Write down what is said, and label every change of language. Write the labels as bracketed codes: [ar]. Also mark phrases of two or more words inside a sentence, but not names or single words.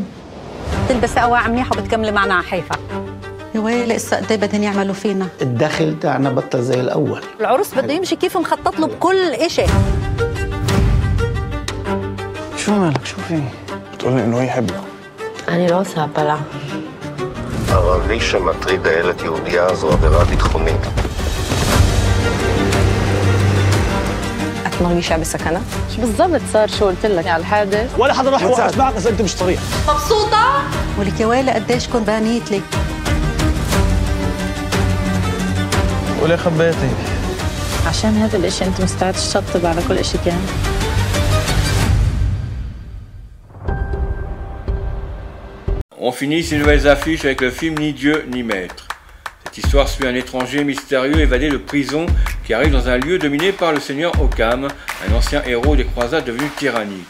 [ar] بتلبسي قواعي منيحة وبتكملي معنا على حيفا. يا ويلي هسه قد ايه بدهم يعملوا فينا؟ الدخل تاعنا بطل زي الاول. العروس بده يمشي كيف مخطط له بكل اشي. شو مالك؟ شو في؟ بتقولي انه يحبك. أنا لو سابلا. [he] ערבי שמטריד הילד יהודייה זו עבירה ביטחונית. את מרגישה בסכנה? [ar] شو بالضبط صار شو قلت لك على الحادث؟ ولا حدا راح يوقف معك اذا انت مش صريح. مبسوطة؟ ولك يا ويلي قديش كنت بانيت لك. وليه خبيتي؟ عشان هذا الاشي انت مستعد تشطب على كل اشي كان. [fr] On finit ces nouvelles affiches avec le film Ni Dieu ni Maître. Cette histoire suit un étranger mystérieux évadé de prison qui arrive dans un lieu dominé par le seigneur Occam, un ancien héros des croisades devenu tyrannique.